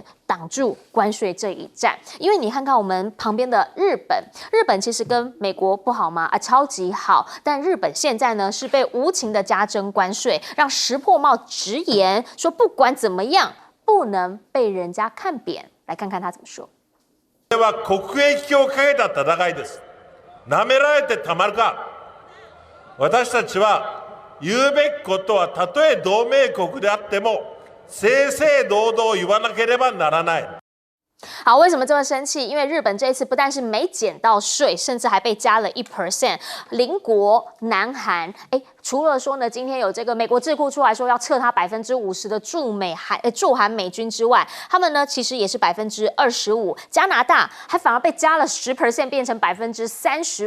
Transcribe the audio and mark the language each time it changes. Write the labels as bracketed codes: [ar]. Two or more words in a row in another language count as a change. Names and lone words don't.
[zh] 挡住关税这一战，因为你看看我们旁边的日本，日本其实跟美国不好吗？啊，超级好。但日本现在呢是被无情的加征关税，让石破茂直言说，不管怎么样，不能被人家看扁。来看看他怎么说。 [ja] これは国益をかけた戦いです。舐められてたまるか。私たちは言うべきことはたとえ同盟国であっても。正々堂々言わなければならない。 [zh] 好，为什么这么生气？因为日本这一次不但是没减到税，甚至还被加了1%。邻国南韩，除了说呢，今天有这个美国智库出来说要撤他50%的驻韩美军之外，他们呢其实也是25%，加拿大还反而被加了10%，变成35%。